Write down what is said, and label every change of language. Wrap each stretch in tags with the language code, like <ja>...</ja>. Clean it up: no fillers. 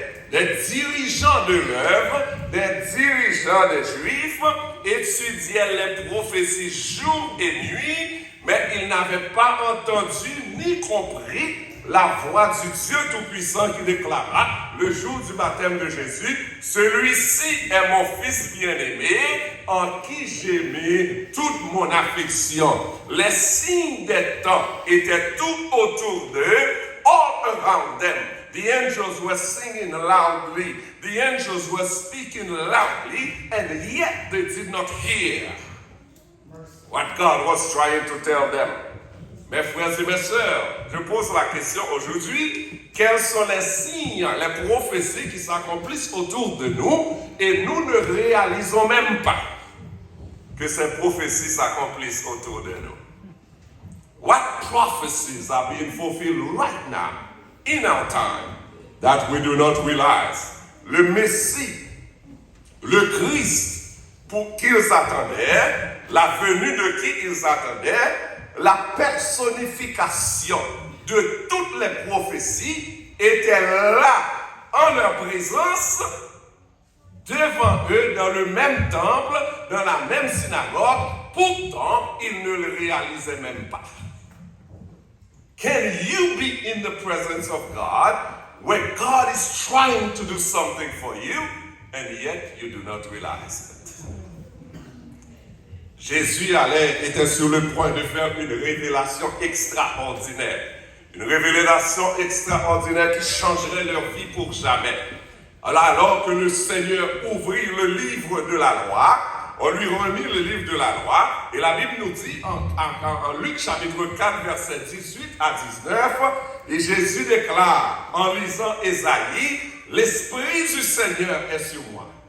<fr>Les dirigeants de l'œuvre, des dirigeants des Juifs étudiaient les prophéties jour et nuit, mais ils n'avaient pas entendu ni compris la voix du Dieu Tout-Puissant qui déclara le jour du baptême de Jésus, celui-ci est mon fils bien-aimé, en qui j'ai mis toute mon affection. Les signes des temps étaient tout autour d'eux,</fr> <en>all around them. The angels were singing loudly, the angels were speaking loudly, and yet they did not hear what God was trying to tell them.</en> <fr>Mes frères et mes sœurs, je pose la question aujourd'hui, quels sont les signes, les prophéties qui s'accomplissent autour de nous et nous ne réalisons même pas que ces prophéties s'accomplissent autour de nous.</fr> <en>What prophecies are being fulfilled right now in our time that we do not realize?</en> <fr>Le Messie, le Christ, pour qui ils attendaient, la venue de qui ils attendaient, la personnification de toutes les prophéties était là, en leur présence, devant eux, dans le même temple, dans la même synagogue. Pourtant, ils ne le réalisaient même pas.</fr> <en>Can you be in the presence of God where God is trying to do something for you and yet you do not realize it?</en> <fr>Jésus était sur le point de faire une révélation extraordinaire. Une révélation extraordinaire qui changerait leur vie pour jamais. Alors que le Seigneur ouvrit le livre de la loi, on lui remit le livre de la loi, et la Bible nous dit en Luc chapitre 4, verset 18 à 19, et Jésus déclare en lisant Ésaïe, « L'Esprit du Seigneur est sur moi.</fr>